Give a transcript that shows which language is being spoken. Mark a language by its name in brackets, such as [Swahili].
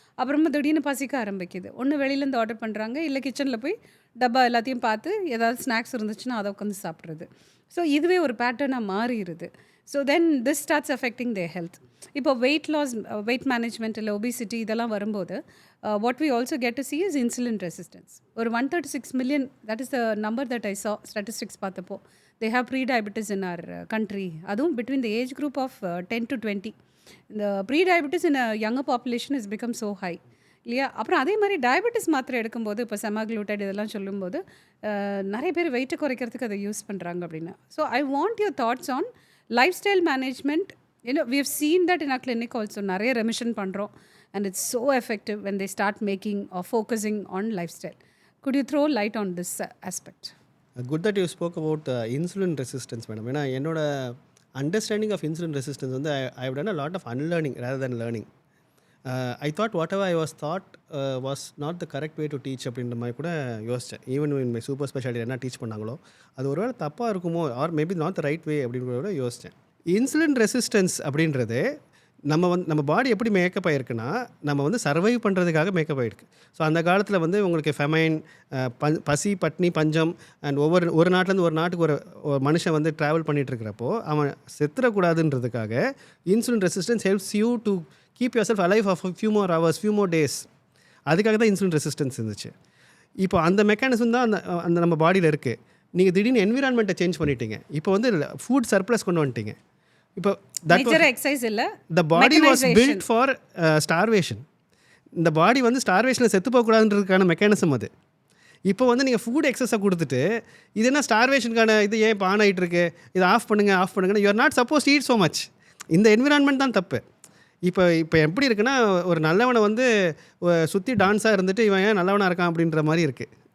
[Tamil] அப்புறமா திடீர்னு பசிக்க ஆரம்பிக்குது, ஒன்று வெளியிலேருந்து ஆர்டர் பண்ணுறாங்க, இல்லை கிச்சனில் போய் டப்பா எல்லாத்தையும் பார்த்து ஏதாவது ஸ்நாக்ஸ் இருந்துச்சுன்னா அதை உட்காந்து சாப்பிட்றது. ஸோ இதுவே ஒரு பேட்டர்னாக மாறிடுது. [English] So then this starts affecting their health. [Tamil] இப்போ வெயிட் மேனேஜ்மெண்ட் இல்லை ஒபிசிட்டி இதெல்லாம் வரும்போது [English] What we also get to see is insulin resistance. ஒரு 136 million, that is the number that I saw statistics [Tamil] பார்த்தப்போ, [English] they have pre-diabetes in our country. [Tamil] அதுவும் [English] between the age group of 10 to 20. இந்த pre-diabetes in a younger population has become so high இல்லையா? [Tamil] அப்புறம் அதே மாதிரி diabetes மாத்திரை எடுக்கும்போது இப்போ செமாக்ளூட்டைட் இதெல்லாம் சொல்லும்போது நிறைய பேர் வெயிட்டை குறைக்கிறதுக்கு அதை யூஸ் பண்ணுறாங்க அப்படின்னு. [English] So I want your thoughts on lifestyle management. we have seen that in our clinic also. [Tamil] நிறைய ரெமிஷன் பண்ணுறோம் [English] and it's so effective when they start making or focusing on lifestyle. Could you throw light on this aspect? Good that you spoke about insulin resistance, madam. [Tamil] ஏன்னா என்னோட [English] Understanding of insulin resistance வந்து I have done a lot of unlearning rather than learning. I thought whatever I was taught was not the correct way to teach [Tamil] அப்படின்ற மாதிரி கூட யோசித்தேன். [English] even in my super speciality [Tamil] என்ன teach பண்ணாங்களோ அது ஒருவேளை தப்பாக இருக்குமோ, [English] or maybe not the right way [Tamil] அப்படின்னு கூட யோசித்தேன். இன்சுலின் ரெசிஸ்டன்ஸ் அப்படின்றது நம்ம பாடி எப்படி மேக்கப் ஆகிருக்குன்னா நம்ம வந்து சர்வைவ் பண்ணுறதுக்காக மேக்கப் ஆகிருக்கு. ஸோ அந்த காலத்தில் வந்து உங்களுக்கு ஃபெமைன், பசி, பட்னி, பஞ்சம் அண்ட் ஒரு நாட்டிலேருந்து ஒரு நாட்டுக்கு ஒரு மனுஷன் வந்து ட்ராவல் பண்ணிகிட்டு இருக்கிறப்போ அவன் செத்துறக்கூடாதுன்றதுக்காக insulin resistance [English] Helps you to keep yourself alive of few more hours, few more days. [Tamil] அதுக்காக தான் இன்சுலின் ரெசிஸ்டன்ஸ் இருந்துச்சு. இப்போ அந்த மெக்கானிசம் தான் அந்த நம்ம பாடியில் இருக்குது. நீங்கள் திடீர்னு என்விரான்மெண்ட்டை சேஞ்ச் பண்ணிட்டீங்க. இப்போ வந்து ஃபுட் சர்ப்ளஸ் கொண்டு வந்துட்டீங்க. இப்போ எக்ஸசைஸ் இல்லை, [English] the body was built for starvation. [Tamil] இந்த பாடி வந்து ஸ்டார்வேஷனில் செத்து போகக்கூடாதுன்றதுக்கான மெக்கானிசம் அது. இப்போ வந்து நீங்கள் ஃபுட் எக்ஸஸை கொடுத்துட்டு இது என்ன ஸ்டார்வேஷனுக்கான இது ஏன் இப்போ ஆன் ஆகிட்டு இருக்கு, இதை ஆஃப் பண்ணுங்கன்னா [English] You are not suppose eat so much. [Tamil] இந்த என்விரான்மெண்ட் தான் தப்பு. இப்போ எப்படி இருக்குன்னா ஒரு நல்லவனை வந்து சுற்றி டான்ஸாக இருந்துட்டு இவன் ஏன் நல்லவனாக இருக்கான் அப்படின்ற மாதிரி இருக்குது.